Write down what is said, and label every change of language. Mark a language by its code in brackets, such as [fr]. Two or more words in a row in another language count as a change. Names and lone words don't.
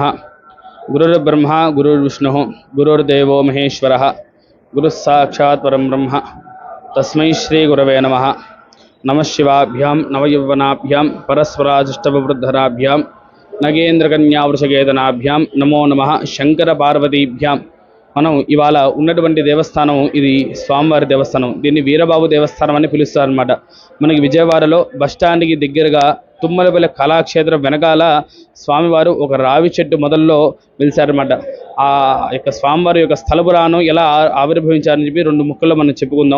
[sa] गुरुर्ब्रह्मा गुरुर्विष्णुः गुरुर्देवो महेश्वरः गुरुः साक्षात् परं ब्रह्म तस्मै श्री गुरवे नमः। नमः शिवाभ्यां नवयौवनाभ्यां परस्पराजिष्टवृद्धराभ्यां नगेन्द्रकन्यावृषगेतनाभ्यां नमो नमः शंकर पार्वतीभ्यां। [te] మనం ఇవాళ ఉన్నటువంటి దేవస్థానం ఇది స్వామివారి దేవస్థానం. దీన్ని వీరబాబు దేవస్థానం అని పిలుస్తారు అన్నమాట. మనకి విజయవాడలో బస్టాండ్కి దగ్గరగా తుమ్మలపల్లి కళాక్షేత్రం వెనకాల స్వామివారు ఒక రావి చెట్టు మొదల్లో వెలిశారన్నమాట. ఆ యొక్క స్వామివారి యొక్క స్థల పురాణం ఎలా ఆవిర్భవించారని చెప్పి రెండు ముక్కల్లో మనం చెప్పుకుందాం.